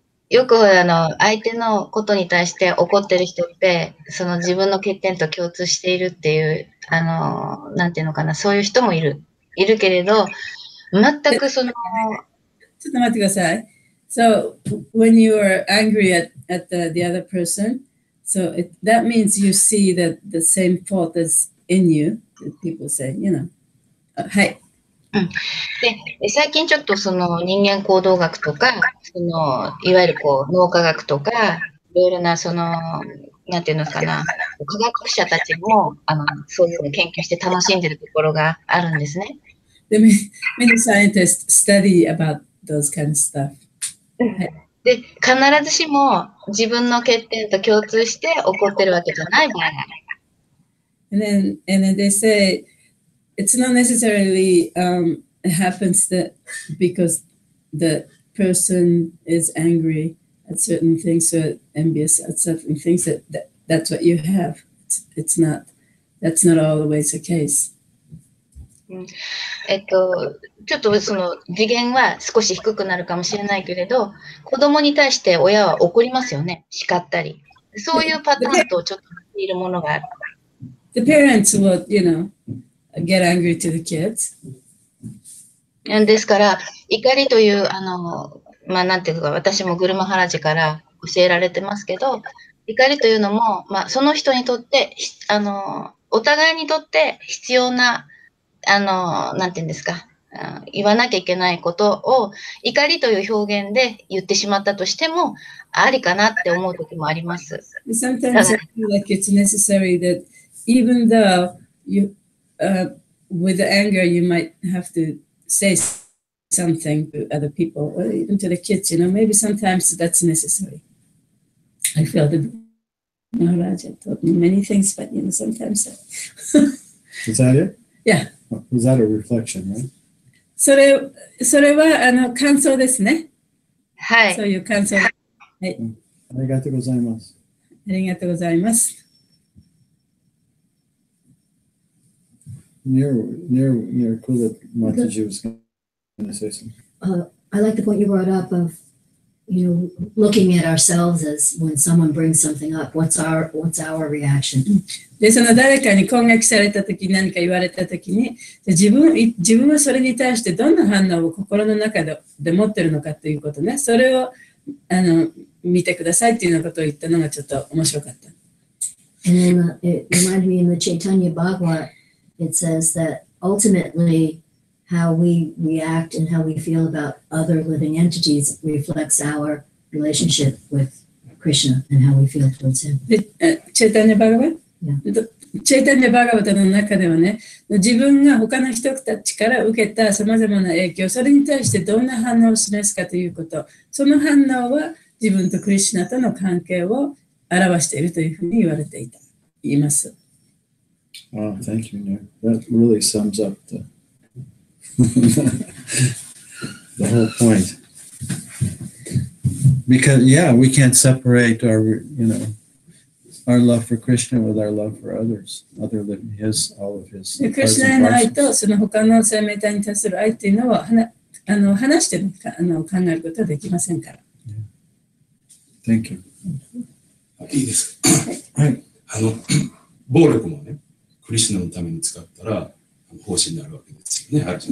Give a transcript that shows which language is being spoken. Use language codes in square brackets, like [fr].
[ja] よく相手のことに対して怒ってる人って、その自分の欠点と共通しているっていう、なんていうのかな、そういう人もいるけれど、全くその、ちょっと待ってください。 [en] So, when you are angry at the other person, so that means you see that the same fault is in you, people say, you know. [ja] はい。で、最近ちょっとその人間行動学とか、いわゆる脳科学とか、いろいろななんていうのかな、科学者たちも、そういうのを研究して楽しんでるところがあるんですね。 [en] Many scientists study about those kind of stuff. [ja] で、必ずしも自分の欠点と共通して起こってるわけじゃない場合がある。 [en] And then they say it's not necessarily it happens that because the person is angry at certain things or envious at certain things that's what you have. That's not always the case. [ja] ちょっとその次元は少し低くなるかもしれないけれど、子供に対して親は怒りますよね、叱ったり。そういうパターンとちょっと似ているものがある。 [en] The parents will, get angry to the kids. [ja] ですから、怒りという、なんていうか、私もグルマハラジから教えられてますけど、怒りというのも、その人にとって、お互いにとって必要な、なんていうんですか、言わなきゃいけないことを怒りという表現で言ってしまったとしてもありかなって思う時もあります。 [en] Sometimes I feel like it's necessary that even though you, with the anger, you might have to say something to other people or even to the kids, maybe sometimes that's necessary. I feel that Maharaja taught me many things, but sometimes. Is that it? Yeah. Was that a reflection, right? [ja] それは感想ですね。はい。そういう感想。はい。ありがとうございます。ありがとうございます。 [en] Near Kulip Mataji was going to say something. I like the point you brought up of, looking at ourselves as when someone brings something up, what's our reaction? [ja] で、その誰かに攻撃されたとき、何か言われたときに、自分はそれに対してどんな反応を心の中で持ってるのかということね、それを見てくださいっていうようなことを言ったのがちょっと面白かった。 [en] And then it reminded me in the Chaitanya Bhagavad, it says that ultimately how we react and how we feel about other living entities reflects our relationship with Krishna and how we feel towards him. [ja] チェイタニャバガバ？チェイタニャバガバタの中ではね、自分が他の人たちから受けたさまざまな影響、それに対してどんな反応を示すかということ、その反応は自分とクリシュナとの関係を表しているというふうに言われています。 [en] Oh, thank you, Nick. That really sums up the whole point. Because, we can't separate our love for Krishna with our love for others, other than all of his. [ja] クリシュナへの愛とその他の生命体に対する愛っていうのは話して考えることはできませんから。 [en] Thank you. [ja] いいですか。はい。暴力もね、クリシュナのために使ったら奉仕になるわけですよね。